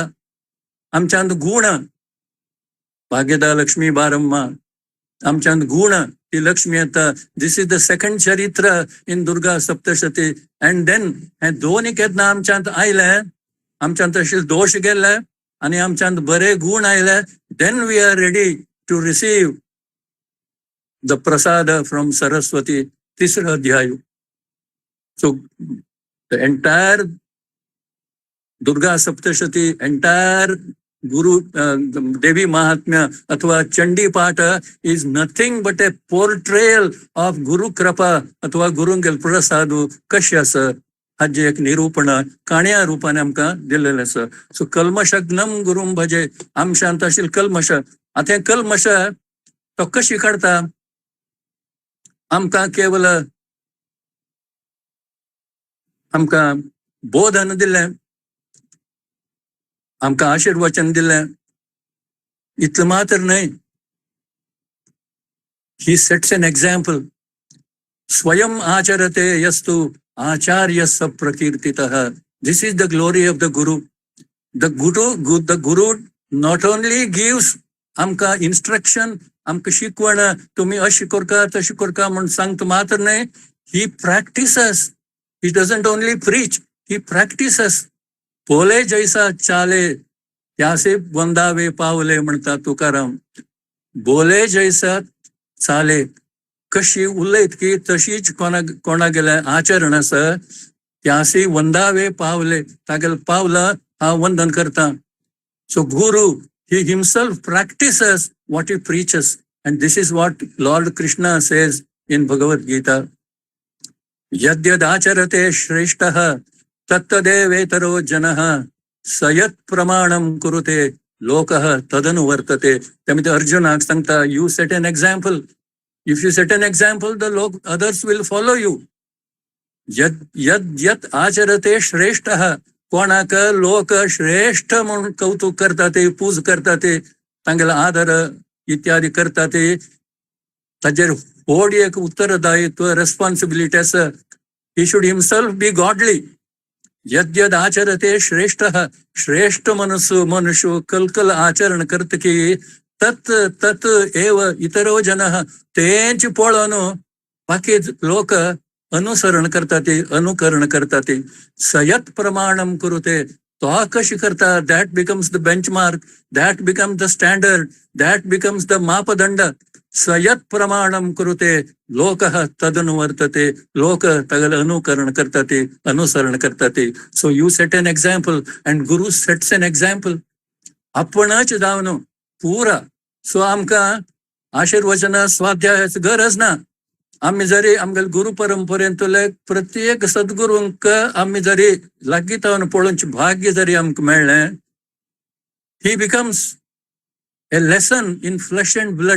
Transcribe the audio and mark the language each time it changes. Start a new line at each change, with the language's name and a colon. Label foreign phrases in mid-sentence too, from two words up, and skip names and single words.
Konkani: आमच्यांत गुण,
Kannada: ಭಾಗ್ಯದ ಲಕ್ಷ್ಮೀ ಬಾರಮ್ಮ,
Konkani: आमच्यांत गुण ती लक्ष्मी येता.
English: This is the second charitra in Durga Saptashati. And then
Konkani: हे दोन्ही केन्ना आमच्यांत आयले, आमच्यांत अशे दोष गेले आणि आमच्यांत बरे गुण आयले,
English: Then we are ready to receive the prasada from Saraswati, tisra adhyaya. So the entire Durga Saptashati, entire Guru Devi Mahatmya athwa Chandi Pata is nothing but a portrayal of Guru Krapa
Konkani: athwa Gurungel Prasadu Kashyasa. हाजे एक निरूपण काण्या रूपाने आमकां दिलेलें आसा.
Sanskrit: सो कल्मशग्नम गुरुम भजे.
Konkani: आमच्यांत आशिल्ले कल्मश, आतां हें कल्मश तो कशी काडता? आमकां केवल आमकां बोधन दिलें, आमकां आशीर्वचन दिलें, इतलें मात्र न्हय.
English: He sets an example.
Sanskrit: स्वयं आचरते यस्तु आचार्य स प्रकीर्तितः.
English: This is the glory of the Guru. The Guru not only gives आमकां इन्स्ट्रक्शन,
Konkani: आमकां शिकवण, तुम्ही अशी करका तशी करका म्हणून सांगता मात्र न्हय.
English: He practises. He doesn't only preach, he practises.
Marathi: पोले जैसा चाले त्यासे वंदावे पावले म्हणता तुकाराम. बोले जैसा चाले,
Konkani: कशी उलयत की तशीच कोणा गेल्या आचरण आसा,
Marathi: त्यासे वंदावे पावले,
Konkani: तागेले पावला हांव वंदन करता. सो गुरु,
English: he himself practices what he preaches, and this is what Lord Krishna says in Bhagavad Gita.
Sanskrit: Yadyad acharate shrestah tattadevetaro janah सयत प्रमाणम कुरुते लोकः तदनुवर्तते.
Konkani: त्यामुळे अर्जुनाक सांगता,
English: You set an example. If you set an example, the lok others will follow you.
Sanskrit: यद यद यत आचरते श्रेष्ठ,
Konkani: कोणाक लोक श्रेष्ठ म्हणून कौतुक करतात, पूज करतात, तांगेला आदर इत्यादी करतात, ताजेर व्हड एक उत्तरदायित्व, रेस्पॉन्सिबिलिटी आसा.
English: He should himself be godly.
Sanskrit: यद यद आचरते श्रेष्ठ,
Konkani: श्रेष्ठ मनुष्य कलकल आचरण करत की
Sanskrit: तत् तत् एव इतरो जन,
Konkani: तेंच पळोवन बाकी लोक अनुसरण करतात, अनुकरण करतात.
Sanskrit: सयत प्रमाणम कुरुते,
Konkani: तो कशी करता,
English: That becomes the benchmark, that becomes the standard, that becomes the मापदंड.
Sanskrit: सयत प्रमाणम कुरुते लोकः तदनुवर्तते,
Konkani: लोक तगल अनुकरण करतात, अनुसरण करतात.
English: So you set an example and Guru sets an example.
Konkani: आपणच जावन पुरा. सो आमकां आशीर्वचन स्वाध्यायाची गरज ना. आम्ही जरी आमच्या गुरु परंपरेंतले प्रत्येक सद्गुरूंक आम्ही जरी लागीं तावन पळोवचे भाग्य जरी आमकां मेळ्ळें,
English: he becomes a lesson in flesh and blood.